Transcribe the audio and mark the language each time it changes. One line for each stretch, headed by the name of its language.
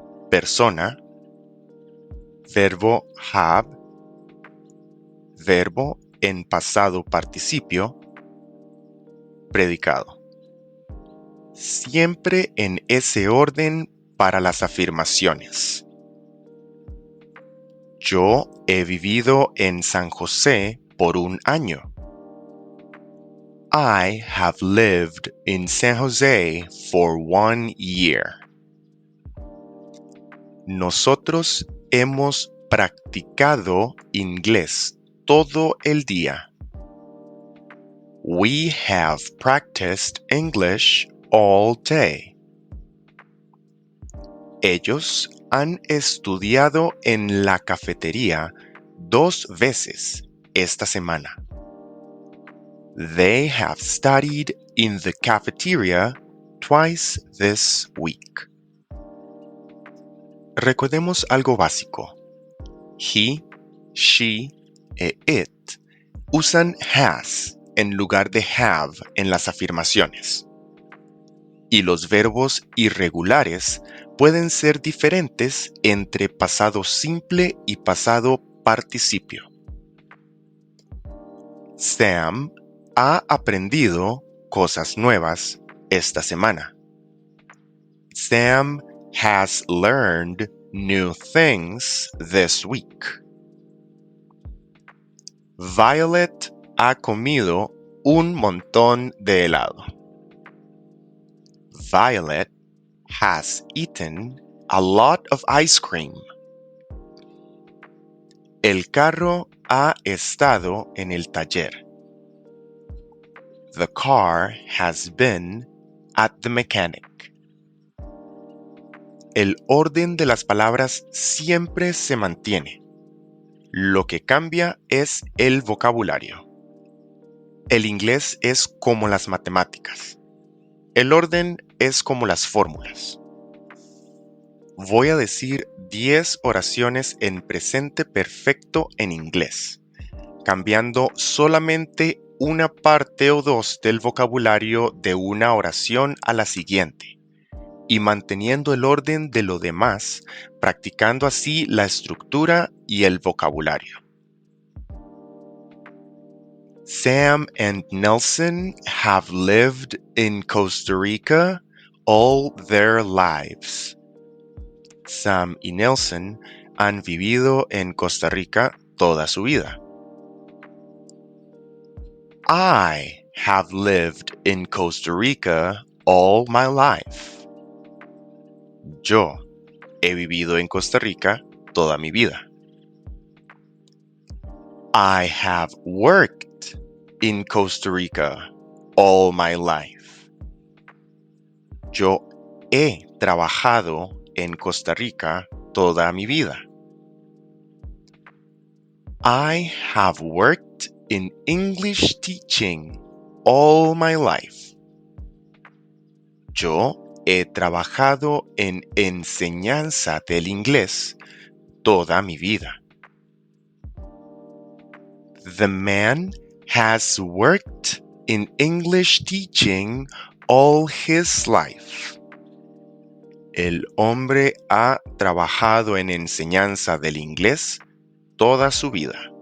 Spanish: Persona, verbo have, verbo en pasado participio, predicado. Siempre en ese orden para las afirmaciones. Yo he vivido en San José por un año.
English: I have lived in San Jose for 1 year.
Spanish: Nosotros hemos practicado inglés todo el día.
English: We have practiced English all day.
Spanish: Ellos han estudiado en la cafetería 2 veces esta semana.
English: They have studied in the cafeteria twice this week.
Spanish: Recordemos algo básico. He, she e it usan has en lugar de have en las afirmaciones. Y los verbos irregulares pueden ser diferentes entre pasado simple y pasado participio. Sam ha aprendido cosas nuevas esta semana.
English: Sam has learned new things this week.
Spanish: Violet ha comido un montón de helado.
English: Violet has eaten a lot of ice cream.
Spanish: El carro ha estado en el taller.
English: The car has been at the mechanic.
Spanish: El orden de las palabras siempre se mantiene. Lo que cambia es el vocabulario. El inglés es como las matemáticas. El orden es como las fórmulas. Voy a decir 10 oraciones en presente perfecto en inglés, cambiando solamente una parte o dos del vocabulario de una oración a la siguiente, y manteniendo el orden de lo demás, practicando así la estructura y el vocabulario.
English: Sam and Nelson have lived in Costa Rica all their lives.
Spanish: Sam y Nelson han vivido en Costa Rica toda su vida.
English: I have lived in Costa Rica all my life.
Spanish: Yo he vivido en Costa Rica toda mi vida.
English: I have worked in Costa Rica all my life.
Spanish: Yo he trabajado en Costa Rica toda mi vida.
English: I have worked in English teaching all my life.
Spanish: Yo he trabajado en enseñanza del inglés toda mi vida.
English: The man has worked in English teaching all his life.
Spanish: El hombre ha trabajado en enseñanza del inglés toda su vida.